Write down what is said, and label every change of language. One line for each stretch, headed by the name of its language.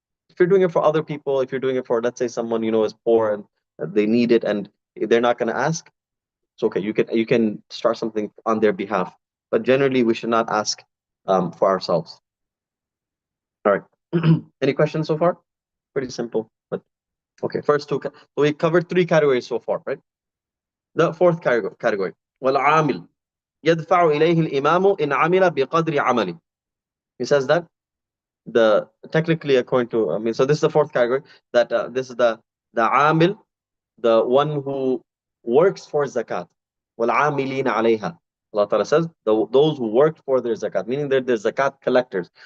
English: If you're doing it for other people, if you're doing it for, let's say, someone you know is poor and they need it and they're not going to ask, it's okay. You can start something on their behalf. But generally, we should not ask for ourselves. All right. Any questions so far? Pretty simple. But okay, first two. So we covered three categories so far, right? The fourth category.
Arabic: والعامل يدفع إليه الإمام إن عمل بقدر عمله.
English: He says that technically according to, I mean, so this is the fourth category, that this is the amil, the one who works for zakat.
Arabic: وَالْعَامِلِينَ عَلَيْهَا.
English: Allah Ta'ala says those who worked for their zakat, meaning they're the zakat collectors.